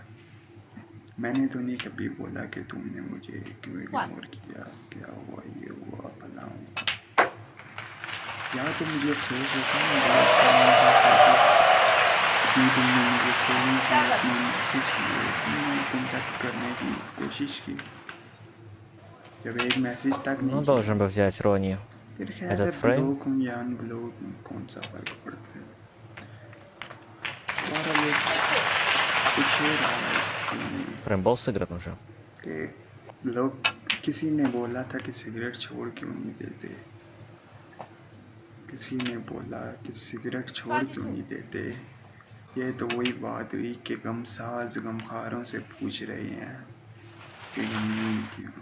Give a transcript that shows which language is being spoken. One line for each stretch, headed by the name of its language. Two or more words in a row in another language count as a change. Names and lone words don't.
Hindi: मैंने तो नहीं कभी बोला कि तुमने मुझे क्यों इग्नोर किया, क्या हुआ, ये हुआ, फलां हुआ। या तो मुझे अफसोस होता है इतनी तुमने मुझे कॉल की, इतने मैसेज किए, इतने कांटेक्ट करने की कोशिश की, जब एक मैसेज तक नहीं
Russian: Ну,
Hindi: किया,
Russian: должен был взять Рони
Hindi: फिर खैर है
Russian: этот фрейм.
Hindi: ब्लॉक हूँ या अनब्लॉक हूँ, कौन सा फ़र्क पड़ता है। बहरहाल एक शेर आया
Russian: Фрейм был сыгран уже.
Hindi: कि लोग, किसी ने बोला था कि सिगरेट छोड़ क्यों नहीं देते, किसी ने बोला कि सिगरेट छोड़ क्यों नहीं देते। ये तो वही बात हुई कि गमसाज गमखारों से पूछ रहे हैं कि गमगीन क्यों।